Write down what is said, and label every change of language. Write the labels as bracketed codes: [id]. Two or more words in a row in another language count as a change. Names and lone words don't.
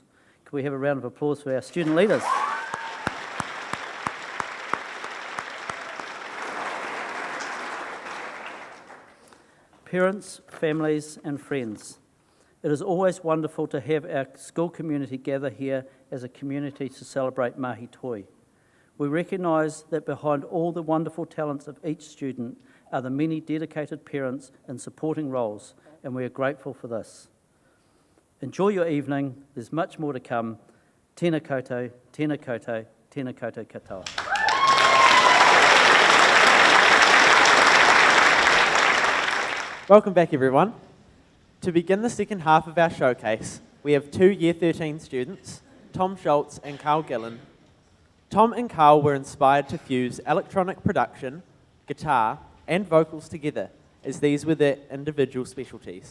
[en] Can we have a round of applause for our student leaders? Parents, families and friends, it is always wonderful to have our school community gather here as a community to celebrate Mahi Toi. We recognise that behind all the wonderful talents of each student are the many dedicated parents in supporting roles, and we are grateful for this. Enjoy your evening, there's much more to come. [mi] Tēnā koutou, tēnā koutou, tēnā koutou katoa. [en] Welcome back, everyone. To begin the second half of our showcase, we have two Year 13 students, Tom Schultz and Carl Gillen. Tom and Carl were inspired to fuse electronic production, guitar, and vocals together, as these were their individual specialties.